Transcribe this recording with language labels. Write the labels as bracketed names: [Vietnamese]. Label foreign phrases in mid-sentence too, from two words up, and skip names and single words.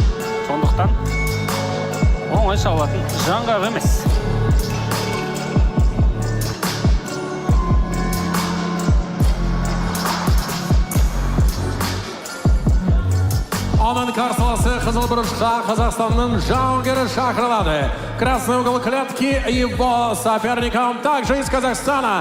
[Kazakh] Сондықтан оңай шабылатын жаңғақ емес. Оның қарсыласы қызыл бұрышқа Қазақстанның жауынгері шақырылады. [Russian] Красный угол клетки его соперником также из Казахстана.